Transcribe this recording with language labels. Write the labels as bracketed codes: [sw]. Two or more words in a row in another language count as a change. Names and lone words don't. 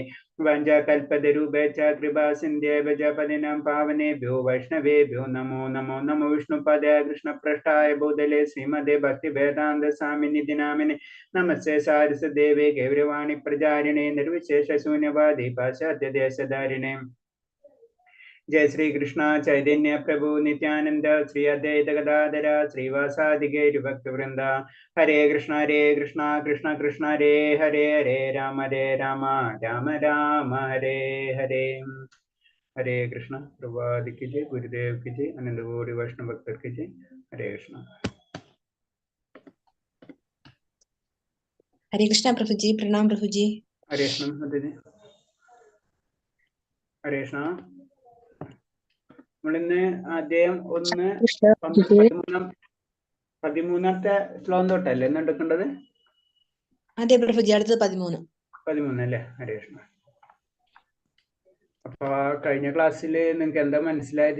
[sa] വഞ്ചകൽപതരൂപേച്ഛ കൃപാ സിന്ധ്യേവ പതിനാം പാവനേഭ്യോ വൈഷ്ണവേഭ്യോ നമോ നമോ. നമോ വിഷ്ണുപദേ കൃഷ്ണപൃഷ്ഠായ ഭൂതലേ ശ്രീമദേ ഭക്തിവേദാന്ത സ്വാമിനിധി നാമിനെ. നമസ്തേ സാരസ്വതദേവേ ഗൗരവാണി പ്രചാരിണേ നിർവിശേഷ ശൂന്യവാദി പാശ്ചാത്യദേശധാരിണേ. जय श्री कृष्ण चैतन्य प्रभु नित्यानंद श्री अद्वैत गदाधर श्रीवासादि गौर भक्त वृंदा. हरे कृष्ण कृष्ण कृष्ण हरे हरे. हरे राम राम राम हरे हरे. हरे कृष्ण. [hi] प्रभुपाद की जय, गुरुदेव की जय, आनंद गौरी वैष्णव भक्त की जय. हरे कृष्ण. [ml] ഹരേ കൃഷ്ണ പ്രഭുജി. പ്രണാം പ്രഭുജി. हरे कृष्ण. हरे कृष्ण. നമ്മളിന്ന് അധ്യായം 1 13ാമത്തെ ശ്ലോകം തൊട്ടല്ലേ ഇന്ന് എടുക്കേണ്ടത്? അതെ പ്രഭുജി, അടുത്തത് 13 അല്ലേ? ഹരേ കൃഷ്ണ. അപ്പൊ കഴിഞ്ഞ ക്ലാസ്സിൽ നിങ്ങൾക്ക് എന്താ മനസ്സിലായത്?